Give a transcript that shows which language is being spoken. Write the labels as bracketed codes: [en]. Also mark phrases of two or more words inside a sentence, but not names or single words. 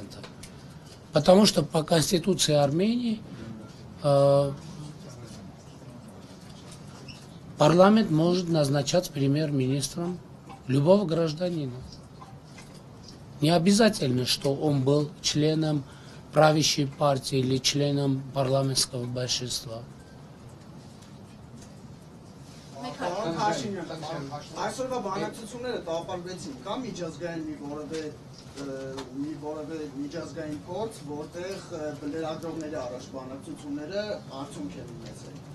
[ru] Потому что по Конституции Армении парламент может назначать премьер-министром любого гражданина. Не обязательно, что он был членом правящей партии или членом парламентского большинства. [hy] Այսօրվա բանակցությունները տապալվեցին կամ միջազգային մի որևէ միջազգային փորձ, որտեղ լրագրողների առաջ բանակցությունները արդյունք են ունեցել։